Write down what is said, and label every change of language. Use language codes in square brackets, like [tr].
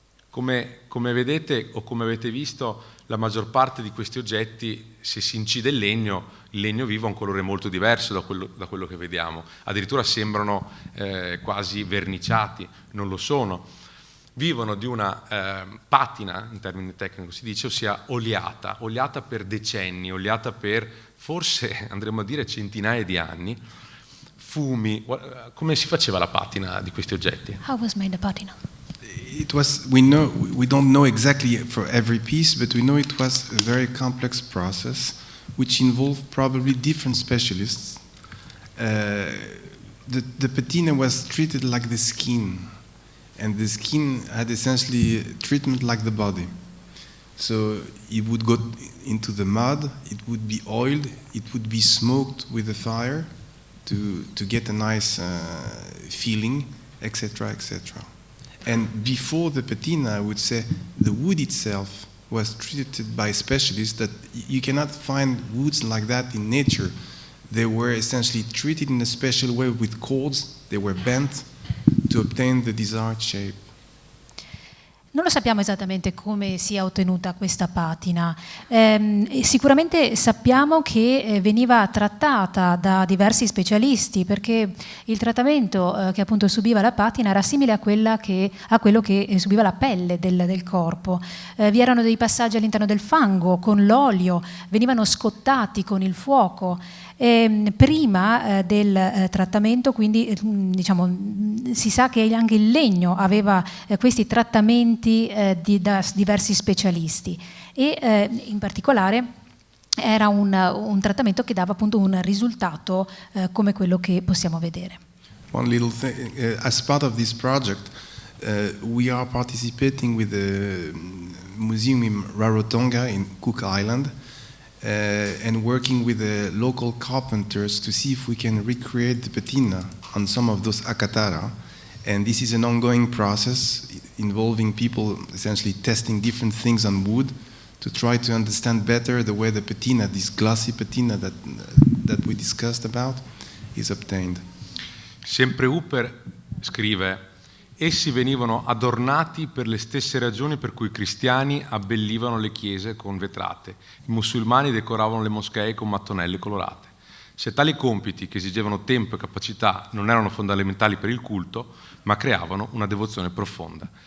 [it] Come vedete o come avete visto, la maggior parte di questi oggetti, se si incide il legno vivo ha un colore molto diverso da quello che vediamo, addirittura sembrano quasi verniciati, non lo sono. Vivono di una patina, in termini tecnici si dice, ossia oliata per decenni, oliata per forse, andremo a dire, centinaia di anni. Fumi. Come si faceva la patina di questi oggetti? [en] How was made the patina? It was, we don't know exactly for every piece, but we know it was a very complex process which involved probably different specialists. The patina was treated like the skin, and the skin had essentially treatment like the body. So it would go into the mud, it would be oiled, it would be smoked with a fire to get a nice feeling, etc., etc. And before the patina, I would say the wood itself was treated by specialists that you cannot find woods like that in nature. They were essentially treated in a special way with cords, they were bent to obtain the desired shape. [it] Non lo sappiamo esattamente come sia ottenuta questa patina, sicuramente sappiamo che veniva trattata da diversi specialisti, perché il trattamento che appunto subiva la patina era simile a quello che subiva la pelle del corpo. Vi erano dei passaggi all'interno del fango con l'olio, venivano scottati con il fuoco. Prima del trattamento, quindi diciamo, si sa che anche il legno aveva questi trattamenti da diversi specialisti e in particolare era un trattamento che dava appunto un risultato come quello che possiamo vedere. [en] One little thing, as part of this project, we are participating with the museum in Rarotonga in Cook Island. And working with the local carpenters to see if we can recreate the patina on some of those akatara. And this is an ongoing process involving people essentially testing different things on wood to try to understand better the way the patina, this glossy patina that we discussed about, is obtained. [it] Sempre Hooper scrive: essi venivano adornati per le stesse ragioni per cui i cristiani abbellivano le chiese con vetrate, i musulmani decoravano le moschee con mattonelle colorate. Se tali compiti, che esigevano tempo e capacità, non erano fondamentali per il culto, ma creavano una devozione profonda.